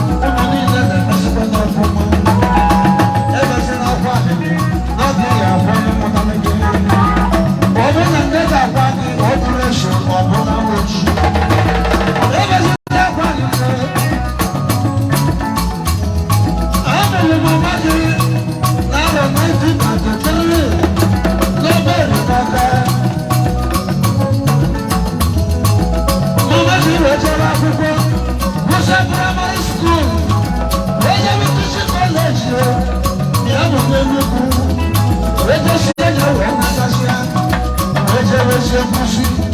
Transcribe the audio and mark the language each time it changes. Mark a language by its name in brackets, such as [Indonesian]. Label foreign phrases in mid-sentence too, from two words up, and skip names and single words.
[Igbo] Unu niile na-emezikwa n'ọfụma. Ebezila akwa alịrị, na ọ dịghị afọ onye mụtara gị. Ọ bụrụ na nne ga-agwa gị, ọ bụrụ esu, ọ bụrụ na ochi. Ebezila akwa alịrị. Amụrụ mama gị n'arọ [English] nineteen ninety-three [Igbo] n'ebe Enugu. Mama gị wee jebe akwụkwọ, gụsịa [English] primary school, [Igbo] wee jebe [English] teaching college, [Igbo] ya bụ n'Enugu. Wee jesie ya wee natasịa, wee jebezie nkuzi.